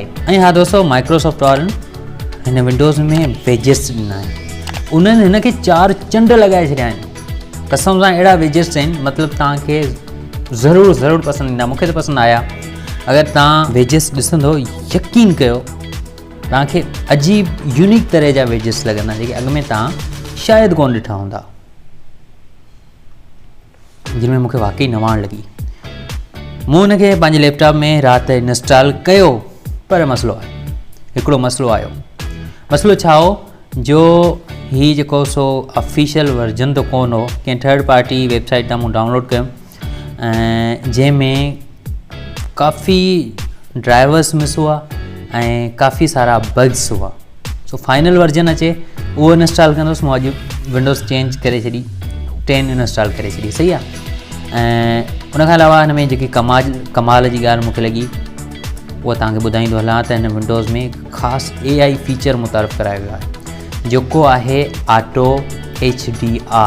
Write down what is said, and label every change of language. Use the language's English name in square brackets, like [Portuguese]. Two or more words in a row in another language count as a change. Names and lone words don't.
[Sindhi] ऐं हा दोस्तों, माइक्रोसॉफ्ट वारनि हिन विंडोज़ में वेजेस ॾिना आहिनि। उन्हनि हिन खे 4 चंड लॻाए छॾिया आहिनि। कसम सां अहिड़ा वेजेस आहिनि, मतिलबु तव्हांखे ज़रूरु पसंदि ईंदा। मूंखे त पसंदि आया। अगरि तव्हां वेजेस ॾिसंदो यकीन कयो तव्हांखे अजीब यूनिक तरह जा वेजेस लॻंदा जेके अॻु में तव्हां शायदि कोन ॾिठा हूंदा, जिन में मूंखे वाकई नवाण लॻी। मूं हुनखे पंहिंजे लैपटॉप में राति इंस्टॉल कयो, पर मसइलो आहे, हिकिड़ो मसइलो आयो। मसइलो छा हो, जो हीउ जेको सो [English] official version [Sindhi] त कोन हो, कंहिं [English] third party website [Sindhi] तां मूं डाउनलोड कयो ऐं जंहिंमें काफ़ी ड्राइवर्स मिस हुआ ऐं काफ़ी सारा बग्स हुआ। सो [English] final version [Sindhi] अचे उहो इंस्टॉल कंदुसि। मूं अॼु विंडोज़ चेंज करे छॾी, 10 इंस्टॉल करे छॾी, सही आहे। ऐं उनखां अलावा हिन में जेकी कमाल जी ॻाल्हि मूंखे लॻी उहा तव्हांखे ॿुधाईंदो हलां त हिन विंडोज़ में ख़ासि [English] AI feature [Sindhi] मुतारफ़ करायो वियो आहे, जेको आहे [English] auto HDR.